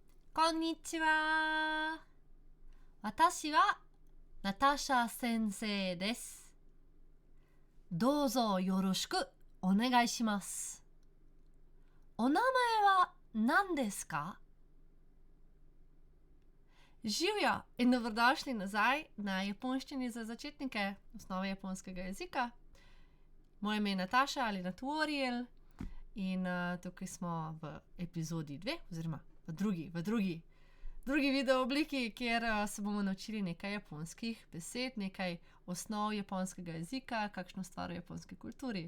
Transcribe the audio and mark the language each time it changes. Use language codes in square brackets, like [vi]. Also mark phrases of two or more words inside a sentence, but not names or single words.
[ja] こんにちは。私はナタシャ先生です。どうぞよろしくお願いします。お名前は何ですか? [sl] Živjo in dobrodošli nazaj na japonščini za začetnike, osnove japonskega jezika. Moje ime je Nataša ali Naturiel in tukaj smo v epizodi 2 oziroma v drugi video obliki, kjer se bomo naučili nekaj japonskih besed, nekaj osnov japonskega jezika, kakšno stvar v japonski kulturi.